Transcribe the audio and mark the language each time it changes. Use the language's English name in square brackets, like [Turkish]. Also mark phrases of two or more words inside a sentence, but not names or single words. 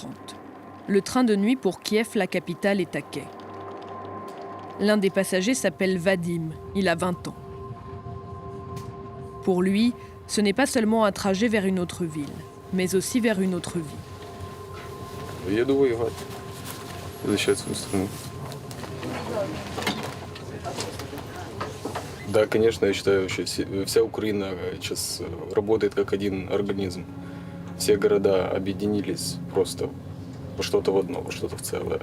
[French] Le train de nuit pour Kiev, la capitale, est à quai. L'un des passagers s'appelle Vadim, il a 20 ans. Pour lui, ce n'est pas seulement un trajet vers une autre ville, mais aussi vers une autre vie. [Russian] Еду воевать, защищать свою страну. Да, конечно, я считаю, вообще вся Украина сейчас работает как один организм. Все города объединились просто во что-то в одно, во что-то в целое.